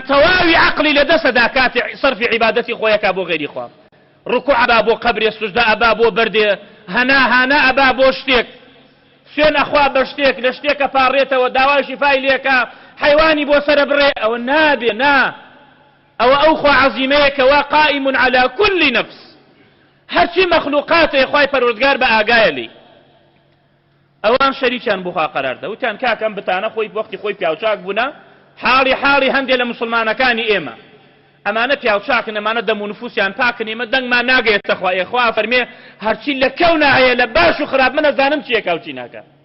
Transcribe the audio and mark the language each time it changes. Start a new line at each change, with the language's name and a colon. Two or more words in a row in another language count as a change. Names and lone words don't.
Central Kurdish: تەواوی عەقلی لەدەستەدا کاتێ سەرفی عیبادەتی خۆیەکا بۆ غەیری خوا ڕکوع ئەبا بۆ قەبرێ سوجدە ئەبا بۆ بەردێ هەنا ئەبا بۆ شتێک سوێن ئەخوا بە شتێک لە شتێکە پاڕێتەوە داوای شیفای لێکە حەیوانی بۆ سەرە بڕێ ئەوە نابێ نا ئەوە ئەو خوا عەزیمەیەکەوە
Arabic: قائم على كل نفس
Central Kurdish: هەرچی مەخلوقاتێ خوای پەروەردگار بە ئاگایە لێی ئەوان شەریکیان بۆ خوا قەراردە وتیان کاکەم بتانە خۆی وەختی خۆی پیاوچاک بوونە حاڵی هەندێک لە موسڵمانەکانی ئێمە ئەمانە پیاوچاکن ئەمانە دەم و نفوسیان پاکن ئێمە دەنگمان ناگەێتە خوا خوا فەرمێ هەرچی لە کەونا هەیە لە باش و خراپ من نەزانم چیەکە و چی ناکە